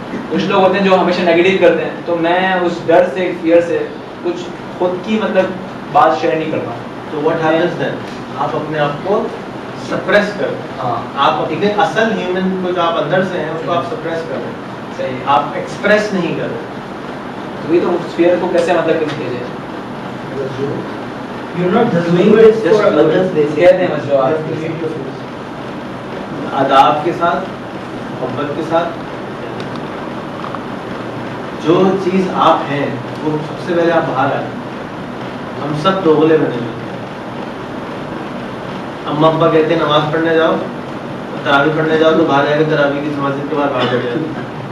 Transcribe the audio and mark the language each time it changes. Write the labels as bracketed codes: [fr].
[ur] کچھ لوگ ہوتے ہیں جو ہمیشہ نیگیٹو کرتے ہیں, تو میں اس ڈر سے, فیئر سے کچھ خود کی بات شیئر نہیں کرتا. تو [en] what happens then, [ur] آپ اپنے آپ کو سپریس کر رہے ہیں. ہاں آپ اپنے اصل ہیومن کو جو آپ اندر سے ہیں اس کو آپ سپریس کر رہے ہیں. صحیح. آپ ایکسپریس نہیں کر رہے. تو یہ تو اس فیئر کو کیسے کم کیا جائے. [en] You're not doing it for others, they say. [ur] کہتے ہیں جو آپ آداب کے ساتھ, محبت کے ساتھ, جو چیز آپ ہیں وہ سب سے پہلے آپ باہر آئیں. ہم سب دوغلے بنے ہوئے ہیں. اما ابا کہتے ہیں نماز پڑھنے جاؤ, تراویح پڑھنے جاؤ, تو باہر جا کے تراویح کی مسجد کے بعد باہر بیٹھ جاتے ہیں.